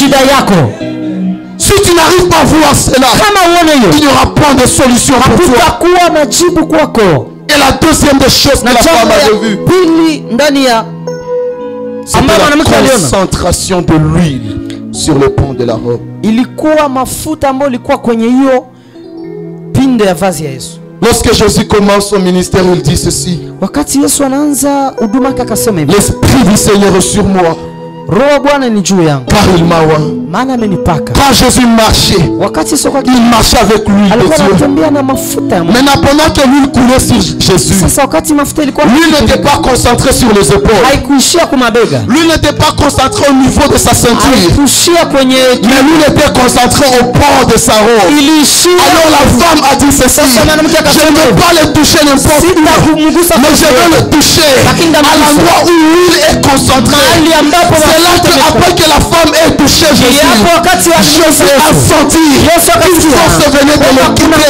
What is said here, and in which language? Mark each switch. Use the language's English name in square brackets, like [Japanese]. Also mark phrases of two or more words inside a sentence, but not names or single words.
[French] Si tu n'arrives pas à voir cela, il n'y aura pas de solution pour toi. Et la deuxième des choses que la femme avait vue, c'était la concentration de l'huile sur le pont de la robe. [Swahili] Ilikuwa mafuta ambayo ilikuwa kwenye hiyo pinde ya vazi ya Yesu. [French] Lorsque Jésus commence son ministère, il dit ceci. [Swahili] Wakati Yesu anaanza huduma yake akasema hivi. [French] L'esprit du Seigneur est sur moi. [Swahili] Roho Bwana ni juu yangu. [French] Car il m'a oint. [Swahili] Maana amenipaka. [French] Quand Jésus marchait, [Swahili] wakati Yesu [French] il marchait avec l'huile de Dieu. [Swahili] anatembea na mafuta ya Mungu. [French] Maintenant, pendant que l'huile coulait sur Jésus, [Swahili] Sasa wakati mafuta ilikuwa [French] l'huile n'était pas concentrée sur les épaules. [Swahili] haikuishia kwa mabega. [French] L'huile n'était pas concentrée au niveau de sa ceinture. [Swahili] Haikuishia kwenye [French] Mais l'huile était concentrée au port de sa robe. Alors la femme a dit ceci. Je ne veux pas le toucher n'importe où, mais je veux le toucher à l'endroit où l'huile est concentrée. C'est là que après que la femme ait touché Jésus, Jésus a senti une force venait de le quitter.